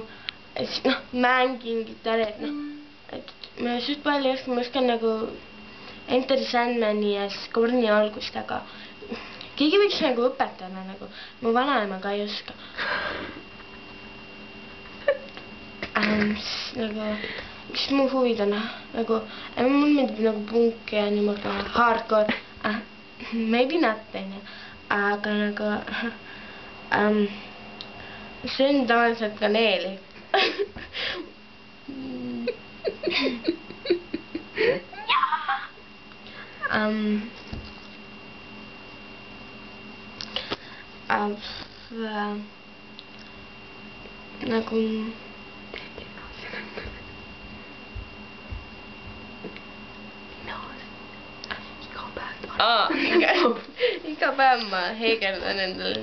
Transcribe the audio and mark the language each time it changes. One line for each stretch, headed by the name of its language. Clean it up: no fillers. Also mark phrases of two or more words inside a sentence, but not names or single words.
Estonian: mängin gitarri, et ma suht palju oskan, ma oskan nagu Enter Sandmani ja Skorni algust, aga keegi võiks nagu õpetada, nagu mu vanaema ka ei oska. Nagu, mis mu huvid on, nagu, mul meeldib nagu punk ja niimoodi hardcore,
English: maybe not,
Estonian: aga nagu, söön tavaliselt kaneeli. Nagu iga päev ma heegeldan endale